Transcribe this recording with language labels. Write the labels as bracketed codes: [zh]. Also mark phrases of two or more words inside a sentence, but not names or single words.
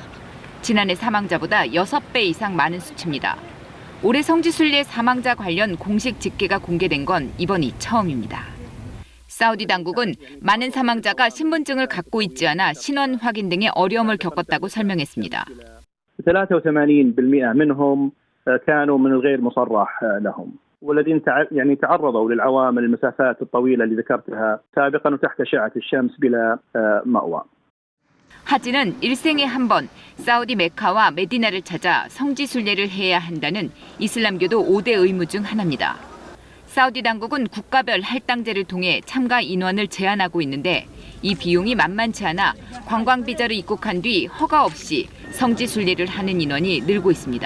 [ko] 지난해 사망자보다 6배 이상 많은 수치입니다. 올해 성지 순례 사망자 관련 공식 집계가 공개된 건 이번이 처음입니다. 사우디 당국은 많은 사망자가 신분증을 갖고 있지 않아 신원 확인 등의 어려움을 겪었다고 설명했습니다. [ar] 83% منهم كانوا من الغير مصرح لهم والذين تعرضوا للعوامل المسافات الطويلة اللي ذكرتها سابقا وتحت أشعة الشمس بلا مأوى. [ko] 하지는 일생에 한 번 사우디 메카와 메디나를 찾아 성지 순례를 해야 한다는 이슬람교도 5대 의무 중 하나입니다. 사우디 당국은 국가별 할당제를 통해 참가 인원을 제한하고 있는데 이 비용이 만만치 않아 관광 비자로 입국한 뒤 허가 없이 성지 순례를 하는 인원이 늘고 있습니다.